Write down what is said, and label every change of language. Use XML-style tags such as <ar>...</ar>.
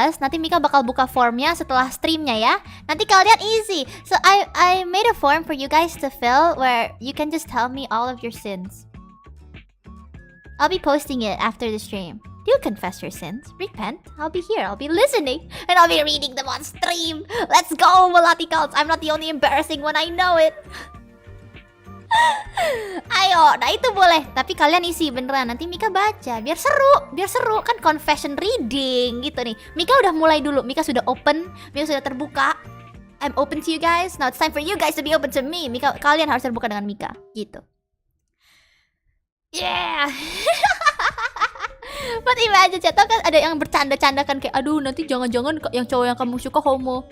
<id>Nanti Mika bakal buka formnya setelah streamnya ya. Nanti kalian easy.</id> <en>So I made a form for you guys to fill where you can just tell me all of your sins. I'll be posting it after the stream. You confess your sins, repent, I'll be here, I'll be listening, and I'll be reading them on stream. Let's go, Malaticals! I'm not the only embarrassing one, I know it.</en> <id>Ayo, nah itu boleh. Tapi kalian isi beneran, nanti Mika baca. Biar seru, kan confession reading gitu nih. Mika udah mulai dulu, Mika sudah open, Mika sudah terbuka.</id> <en>I'm open to you guys, now it's time for you guys to be open to me.</en> <id>Mika, kalian harus terbuka dengan Mika, gitu. Yeah.</id> <en>But imagine</en> <id>chat kan ada yang bercanda-canda kan kayak aduh nanti jangan-jangan yang cowok yang kamu suka homo.</id>